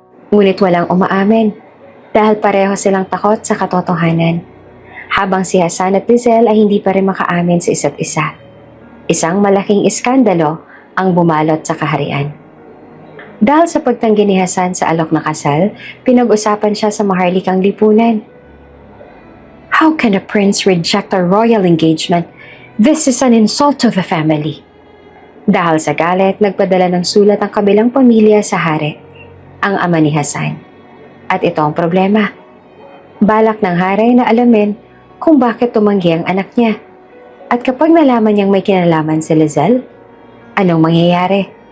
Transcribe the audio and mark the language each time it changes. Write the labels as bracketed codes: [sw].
[tl] Ngunit walang umaamin. Dahil pareho silang takot sa katotohanan. Habang si Hasan at Lizelle ay hindi pa rin makaamin sa isa't isa. Isang malaking iskandalo ang bumalot sa kaharian. Dahil sa pagtanggi ni Hasan sa alok na kasal, pinag-usapan siya sa maharlikang lipunan. [en] How can a prince reject a royal engagement? This is an insult to the family. [tl] Dahil sa galit, nagpadala ng sulat ang kabilang pamilya sa hari, ang ama ni Hasan. At ito ang problema. Balak ng hari na alamin kung bakit tumanggi ang anak niya. At kapag nalaman niyang may kinalaman si Lizelle, anong mangyayari?